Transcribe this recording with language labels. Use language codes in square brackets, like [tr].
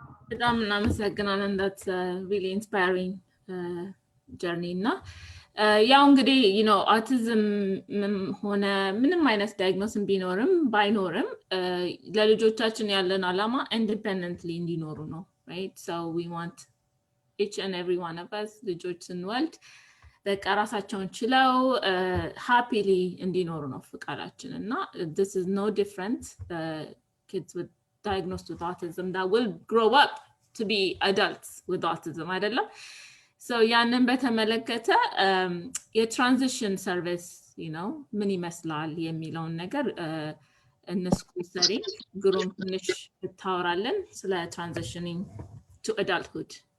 [am] በጣም እናመሰግናለን። [en] that's a really inspiring journey [am] እና ያው እንግዲህ autism ሆነ ምንም አይነት ዳያግኖስም ቢኖርም ባይኖርም ለልጆቻችን ያለን አላማ independently እንዲኖሩ ነው, [en] right? So we want each and every one of us [am] ልጆች ስንወልድ በቃ ራሳቸውን ችለው [en] happily [am] እንዲኖሩ ነው ፍቃዳችን እና [en] this is no different kids with diagnosed with autism that will grow up to be adults with autism [am] አይደለም. So ያንን በተመለከተ የትራንዚሽን ሰርቪስ ምን ይመስላል የሚለውን ነገር እነስኩ ሰሪ ግሩም ትንሽ ብታወራለን ስለ [en] transitioning to adulthood.